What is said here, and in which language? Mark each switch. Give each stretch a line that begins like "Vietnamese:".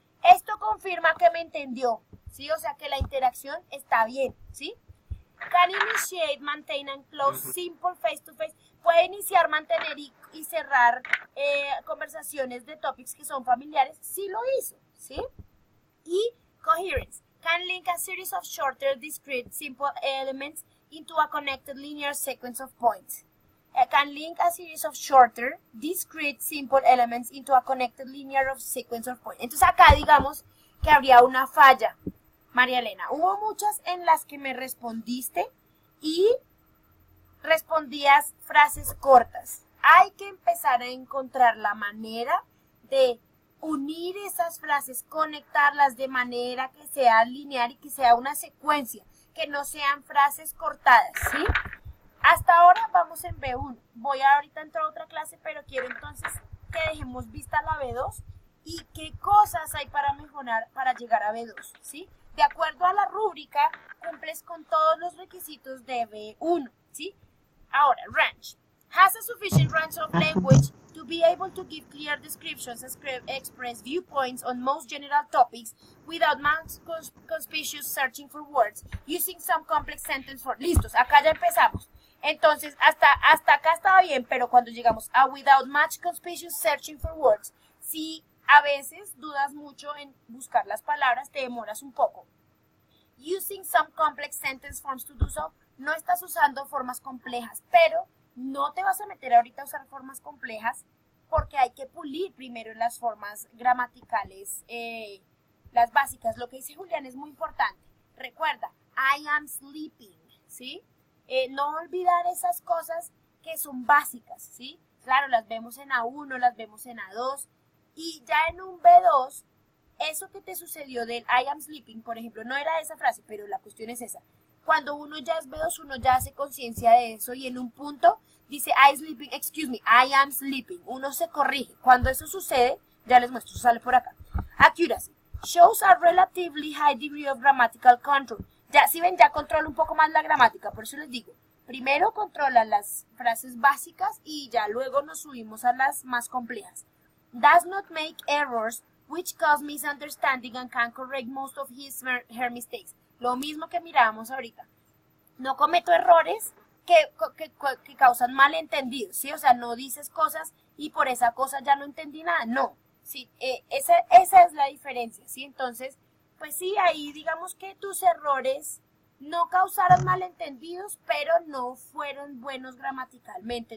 Spanish: Esto confirma que me entendió, ¿sí? O sea, que la interacción está bien, ¿sí?
English: Can initiate, maintain and close simple face-to-face.
Spanish: Puede iniciar, mantener y cerrar conversaciones de topics que son familiares. Sí lo hizo, ¿sí? Y coherence.
English: Can link a series of shorter, discrete, simple elements into a connected linear sequence of points. Can link a series of shorter, discrete, simple elements into a connected linear sequence of points.
Spanish: Entonces acá digamos que habría una falla. María Elena, hubo muchas en las que me respondiste y respondías frases cortas. hay que empezar a encontrar la manera de unir esas frases, conectarlas de manera que sea lineal y que sea una secuencia, que no sean frases cortadas, ¿sí? Hasta ahora vamos en B1. Voy a ahorita entrar a otra clase, pero quiero entonces que dejemos vista la B2 y qué cosas hay para mejorar para llegar a B2, ¿sí? De acuerdo a la rúbrica, cumples con todos los requisitos de B1, ¿sí? Ahora, range.
English: Has a sufficient range of language to be able to give clear descriptions, express viewpoints on most general topics without much conspicuous searching for words, using some complex sentence for...
Spanish: Listos, acá ya empezamos. Entonces, hasta acá estaba bien, pero cuando llegamos a
English: without much conspicuous searching for words,
Spanish: si a veces dudas mucho en buscar las palabras, te demoras un poco.
English: Using some complex sentence forms to do so,
Spanish: no estás usando formas complejas, pero no te vas a meter ahorita a usar formas complejas porque hay que pulir primero las formas gramaticales, las básicas. Lo que dice Julián es muy importante. Recuerda,
English: I am sleeping,
Spanish: ¿sí? No olvidar esas cosas que son básicas, ¿sí? Claro, las vemos en A1, las vemos en A2 y ya en un B2, eso que te sucedió del
English: I am sleeping,
Spanish: por ejemplo, no era esa frase, pero la cuestión es esa. Cuando uno ya es B2, uno ya hace conciencia de eso y en un punto dice
English: I am sleeping.
Spanish: Uno se corrige. Cuando eso sucede, ya les muestro, sale por acá.
English: Accuracy. Shows a relatively high degree of grammatical control.
Spanish: Ya, si ven, ya controla un poco más la gramática, por eso les digo. Primero controla las frases básicas y ya luego nos subimos a las más complejas.
English: Does not make errors which cause misunderstanding and can correct most of her mistakes.
Spanish: Lo mismo que mirábamos ahorita. No cometo errores que causan malentendidos, ¿sí? O sea, no dices cosas y por esa cosa ya no entendí nada. No, ¿sí? Esa es la diferencia, ¿sí? Entonces, pues sí, ahí digamos que tus errores no causaron malentendidos, pero no fueron buenos gramaticalmente.